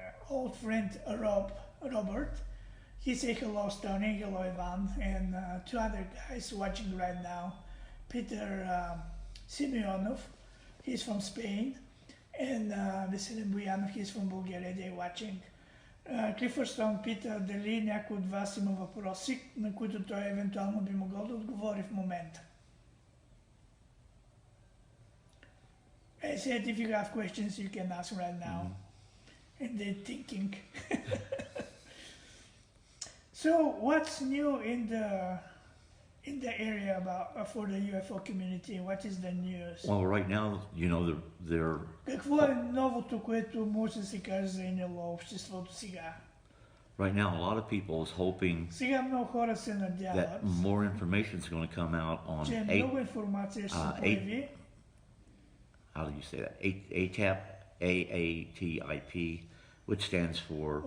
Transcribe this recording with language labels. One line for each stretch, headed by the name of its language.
English: Old friend Robert. He say hello Stony, hello Ivan, and two other guys watching right now. Peter Simeonov, he's from Spain, and Veselin Buyanov, he's from Bulgaria, they're watching.
Bulgarian: Clifford Stone пита дали някой от вас има въпроси, на които той евентуално би могъл да отговори в момента.
English: I said if you have questions you can ask right now. And they're thinking. So what's new in the area about for the UFO community? What is the news? Well, right now, you know, they're
Bulgarian: Какво е новото, което може да се каже за НЛО обществото сега?
English: right now, a lot of people is hoping
Bulgarian: Сега много хора се
English: that
Bulgarian: надяват,
English: more information is going to come out on
Bulgarian: че много информация ще се появи.
English: how do you say that? ATAP, AATIP, which stands for